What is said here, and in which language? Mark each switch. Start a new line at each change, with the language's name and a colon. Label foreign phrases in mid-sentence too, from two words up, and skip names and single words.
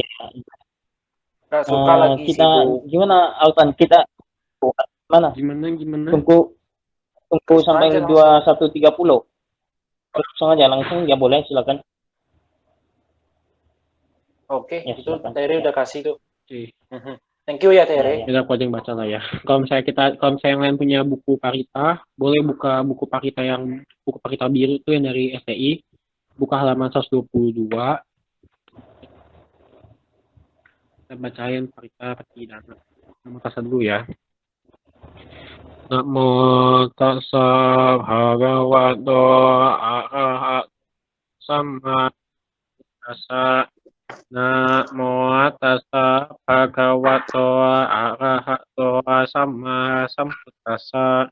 Indonesian: Nggak suka lagi kita sibuk. Gimana Altan? Kita mana? Gimana? Tunggu sampai 21.30. Langsung ya boleh, silakan. Oke, ya, itu Tere udah kasih tuh. Oke.
English: Thank you
Indonesian: ya Tere. Kita aku aja yang baca lah ya. Kalau misalnya yang lain punya buku Parita, boleh buka buku Parita biru itu yang dari STI. Buka halaman 122. Kita bacain Parita Patidana.
Pali: Namo tassa
Indonesian: dulu ya.
Pali: Namo tassa bhagavato arahato sama tassa. Namo tassa bhagavato arahato sama sambuddhassa.